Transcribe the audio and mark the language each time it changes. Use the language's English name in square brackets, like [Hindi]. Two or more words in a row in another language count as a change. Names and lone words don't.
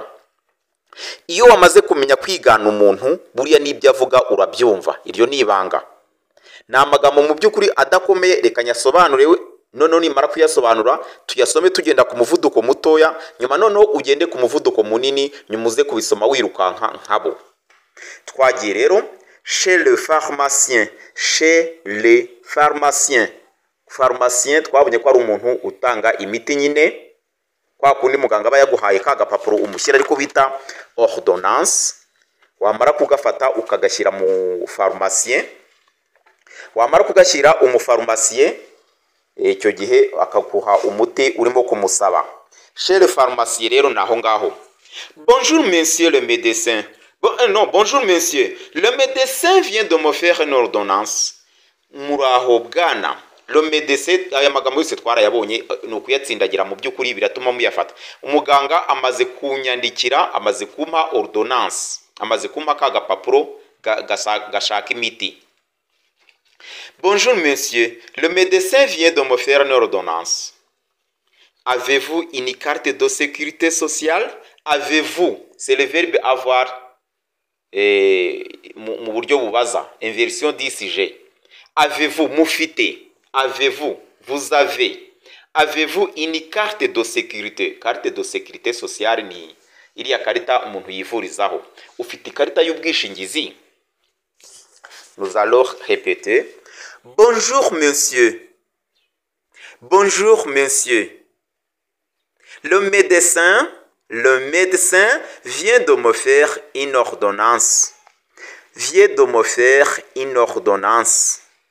[Kinyarwanda] Iyo wamaze kumenya kwigana umuntu buriya n'ibyo avuga urabyumva. Iryo ni ibanga. Ni amagambo mu by'ukuri adakomeye, reka nyasobanure noneho nimara kuyasobanura tuyasome tugenda ku muvuduko mutoya, nyuma noneho ugende ku muvuduko munini, nyuma uze kubisoma wirukanka nkabo. Twagiye rero [French] chez le pharmacien. [Kinyarwanda] Pharmacien twabonye ko ari umuntu utanga imiti nyine, kwa kundi muganga aba yaguhaye ka gapapuro umushyira ariko bita ordonnance, wamara kugafata ukagashyira mu pharmacien. Wamara kugashyira umupharmacien, icyo gihe akaguha umuti urimo kumusaba. [French] Chez le pharmacien [Kinyarwanda] rero naho ngaho. [French] Bonjour monsieur le médecin. Bonjour monsieur. Le médecin vient de me faire une ordonnance. [Kinyarwanda] Muraho bwana. [French] Le médecin, [Kinyarwanda] aya magambo yose twarayabonye, ni ukuyatsindagira mu by'ukuri biratuma muyafata. Umuganga amaze kunyandikira, amaze kumpa ordonnance, amaze kumpa ka gapapuro gashaka imiti. [French] Bonjour monsieur, le médecin vient de me faire une ordonnance. Avez-vous une carte de sécurité sociale? Avez-vous, c'est le verbe avoir [Kinyarwanda] mu buryo bubaza, [French] inversion d'ICG. Avez-vous, mufite. Avez-vous, vous avez. Avez-vous une carte de sécurité? Carte de sécurité sociale [Kinyarwanda] ni iriya karita umuntu yivurizaho. Ufite ikarita y'ubwishingizi? [French] Nous allons répéter. Bonjour monsieur. Bonjour monsieur. Le médecin vient de me faire une ordonnance. Vient de me faire une ordonnance.